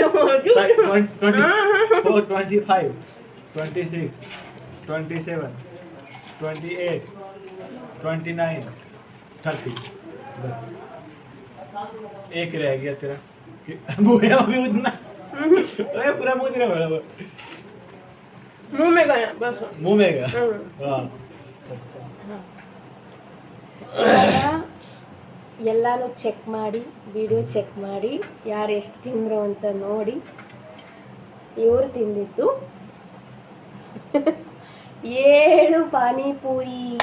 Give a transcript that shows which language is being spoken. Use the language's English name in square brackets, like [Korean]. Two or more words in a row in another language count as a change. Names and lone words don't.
[Hindi] 24 25 26 27 28 29 30. बस एक रह गया तेरा. मुँह अभी उतना. अरे पूरा मुँह तेरा बराबर मुंह में गया बस. मुँह में गया. हाँ [Kannada] ಎಲ್ಲಾನು ಚೆಕ್ ಮಾಡಿ, ವಿಡಿಯೋ ಚೆಕ್ ಮಾಡಿ, ಯಾರು ಎಷ್ಟು ತಿಂದರು ಅಂತ ನೋಡಿ. ಇವರು ತಿಂದಿದ್ದು 7 ಪಾನಿಪುರಿ.